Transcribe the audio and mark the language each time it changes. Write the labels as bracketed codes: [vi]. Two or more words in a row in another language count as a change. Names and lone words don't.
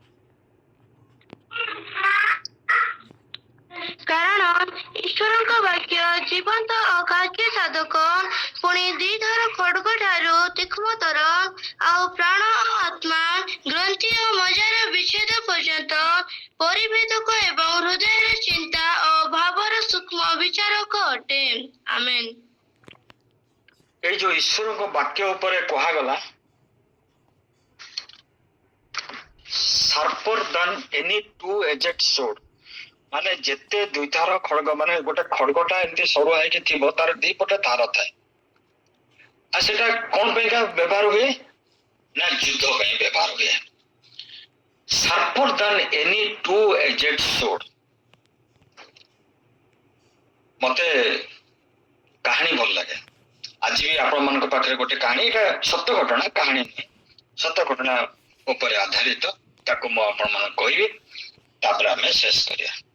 [or] କାରଣ ଈଶ୍ୱରଙ୍କ ବାକ୍ୟ ଜୀବନ୍ତ ଓ କାର୍ଯ୍ୟ ସାଧକ, ପୁଣି ଦ୍ୱିଧର ଖଡ୍ଗ ଠାରୁ ତୀକ୍ଷ୍ଣତର, ଆଉ ପ୍ରାଣ ଓ ଆତ୍ମା, ଗ୍ରନ୍ଥି ଓ ମଜ୍ଜାର ବିଚ୍ଛେଦ ପର୍ଯ୍ୟନ୍ତ ପରିଭେଦକ ଏବଂ ହୃଦୟର ଚିନ୍ତା ଓ ଭାବର ସୂକ୍ଷ୍ମ ବିଚାରକ ଅଟେ। ଆମେନ୍। ଏଇ ଯୋଉ ଈଶ୍ୱରଙ୍କ ବାକ୍ୟ ଉପରେ କୁହାଗଲା, [en] sharper than any two-edged sword, [or] ମାନେ ଯେତେ ଦୁଇଧାର ଖଡ୍ଗ, ମାନେ ଗୋଟେ ଖଡ୍ଗଟା ଏମିତି ସରୁ ହେଇକି ଥିବ, ତାର ଦିପଟେ ଧାର ଥାଏ। ଆଉ ସେଟା କଣ ପାଇଁକା ବ୍ୟବହାର ହୁଏ ନା ଯୁଦ୍ଧ ପାଇଁ ବ୍ୟବହାର ହୁଏ। [en] sharper than any two-edged sword। [or] ମତେ କାହାଣୀ ଭଲ ଲାଗେ। ଆଜି ବି ଆପଣ ମାନଙ୍କ ପାଖରେ ଗୋଟେ କାହାଣୀ, ଏଇଟା ସତ୍ୟ ଘଟଣା, କାହାଣୀ ନୁହେଁ, ସତ୍ୟ ଘଟଣା ଉପରେ ଆଧାରିତ, ତାକୁ ମୁଁ ଆପଣ ମାନଙ୍କୁ କହିବି, ତାପରେ ଆମେ ଶେଷ କରିବା।